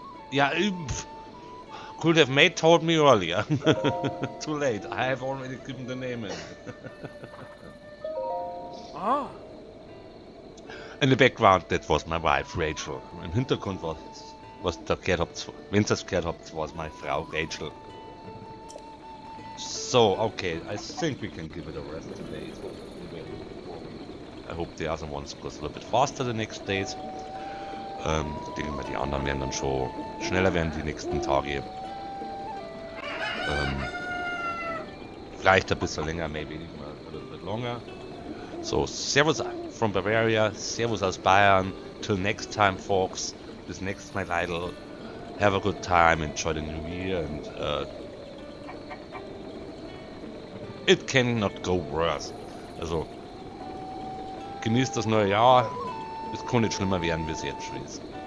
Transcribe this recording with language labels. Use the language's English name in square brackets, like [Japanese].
[English] Yeah, could have mate told me earlier. Too late. I have already given the name in. Ah. In the background, that was my wife, Rachel. [German] Im Hintergrund was der gehört habt, wenn ihr das gehört habt, was meine Frau, Rachel. [English] So, okay, I think we can give it a rest today. I hope the other ones goes a little bit faster the next days. [German] Ich denke mal, die anderen werden dann schon schneller werden die nächsten Tage. Vielleicht ein bisschen länger, [English] maybe a little bit longer. So, servus from Bavaria, [German] servus aus Bayern. [English] Till next time, folks. [German] Bis next Mal, Leidl. [English] Have a good time, enjoy the new year, and it cannot go worse. [German] Also, genießt das neue Jahr. Es kann nicht schlimmer werden, wie es jetzt schon ist.